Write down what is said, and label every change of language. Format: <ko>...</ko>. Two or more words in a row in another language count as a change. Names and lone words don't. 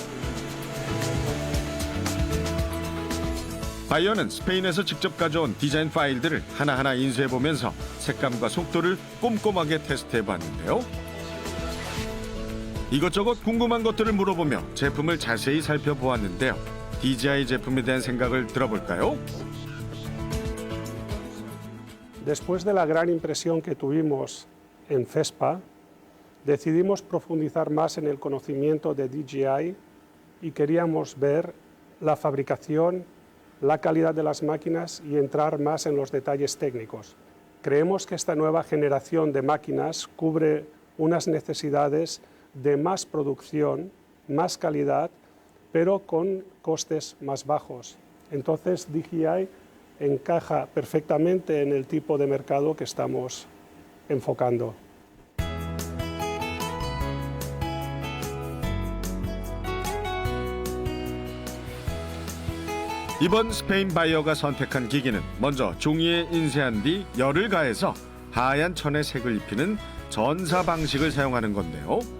<ko>바이어는 스페인에서 직접 가져온 디자인 파일들을 하나하나 인쇄해보면서 색감과 속도를 꼼꼼하게 테스트해봤는데요. 이것저것 궁금한 것들을 물어보며 제품을 자세히 살펴보았는데요. DJI 제품에 대한 생각을 들어볼까요?</ko> <es>Después de la gran impresión que tuvimos en FESPA, decidimos profundizar más en el conocimiento de DJI y queríamos ver la fabricación, la calidad de las máquinas y entrar más en los detalles técnicos. Creemos que esta nueva generación de máquinas cubre unas necesidades de más producción, más calidad, pero con costes más bajos. Entonces DJI encaja perfectamente en el tipo de mercado que estamos enfocando.</es> <ko>이번 스페인 바이어가 선택한 기기는 먼저 종이에 인쇄한 뒤 열을 가해서 하얀 천에 색을 입히는 전사 방식을 사용하는 건데요.</ko>